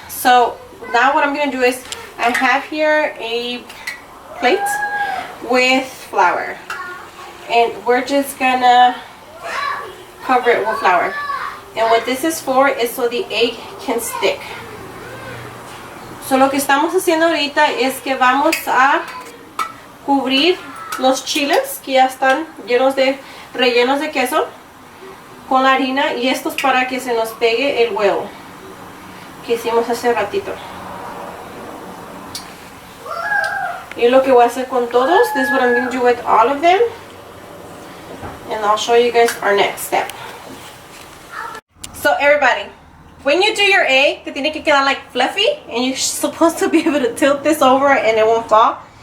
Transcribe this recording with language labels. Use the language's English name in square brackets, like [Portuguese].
[English] So now what I'm going to do is I have here a plate with flour. And we're just going to cover it with flour. And what this is for is so the egg can stick. [Spanish] So lo que estamos haciendo ahorita es que vamos a cubrir los chiles que ya están llenos de rellenos de queso con la harina, y esto es para que se nos pegue el huevo que hicimos hace ratito. Y lo que voy a hacer con todos, [English] this is what I'm going to do with all of them, and I'll show you guys our next step. So everybody, when you do your egg, [Spanish] que tiene que quedar [English] like fluffy, and you're supposed to be able to tilt this over and it won't fall.